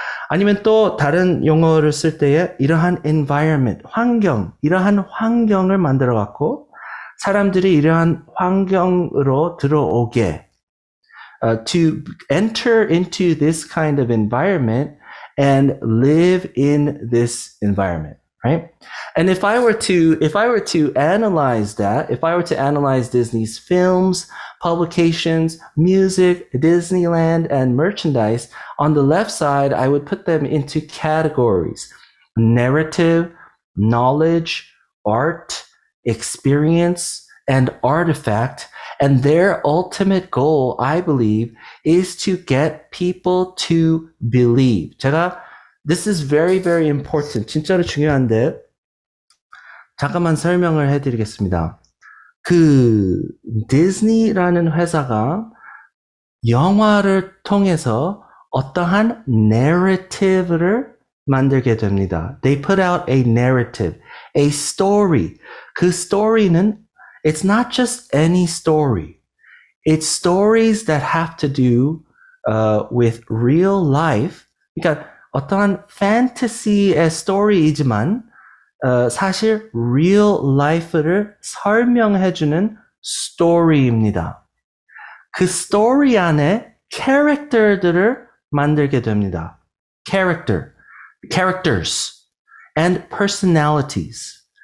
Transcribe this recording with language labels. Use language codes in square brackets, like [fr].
[ko] 아니면 또 다른 용어를 쓸 때에 이러한 environment, 이러한 환경을 만들어 갖고 사람들이 이러한 환경으로 들어오게 [en] to enter into this kind of environment and live in this environment, right? And if I were to analyze that, if I were to analyze Disney's films, publications, music, Disneyland, and merchandise, on the left side, I would put them into categories: narrative, knowledge, art, experience, and artifact. And their ultimate goal, I believe, is to get people to believe. This is very, very important. [ko] 진짜로 중요한데, 잠깐만 설명을 해드리겠습니다. 그 디즈니라는 회사가 영화를 통해서 어떠한 narrative를 만들게 됩니다. [en] They put out a narrative, a story. 그 story는 it's not just any story. It's stories that have to do with real life. [ko] 그러니까 어떠한 fantasy의 story이지만 사실 real life를 설명해주는 story입니다. 그 story 안에 character들을 만들게 됩니다. [en] characters and personalities.